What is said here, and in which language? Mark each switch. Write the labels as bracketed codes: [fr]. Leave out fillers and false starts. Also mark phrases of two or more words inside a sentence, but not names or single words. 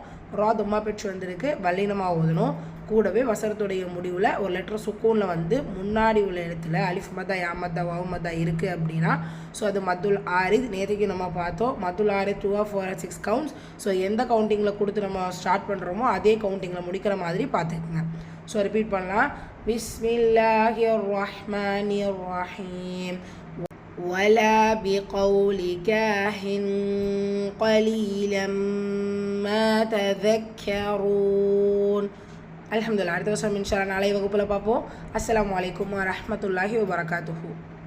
[ta] ரா தும்மா பெற்று வந்திருக்கு, வல்லினமாக ஓதணும். கூடவே வசனத்துடைய முடிவில் ஒரு லெட்டர் சுக்கூனில் வந்து முன்னாடி உள்ள இடத்துல [ar] ألف مدا ياء مدا واو مدا [ta] இருக்குது அப்படின்னா ஸோ அது [ar] مد العارض. [ta] நேற்றுக்கு நம்ம பார்த்தோம் [ar] مد العارض [ta] 2 4 6 கவுண்ட்ஸ். ஸோ எந்த கவுண்டிங்கில் கொடுத்து நம்ம ஸ்டார்ட் பண்ணுறோமோ அதே கவுண்டிங்கில் முடிக்கிற மாதிரி பார்த்துக்குங்க. [en] so repeat [ta] பண்ணலாம். [ar] بسم الله الرحمن الرحيم. ولا بقول كاهن قليلا ما تذكرون. அல்ஹம்துலில்லாஹ். [ta] அடுத்த வருஷம் [ar] إن شاء الله [ta] நாளை வகுப்பில் பார்ப்போம். [ar] السلام عليكم ورحمة الله وبركاته.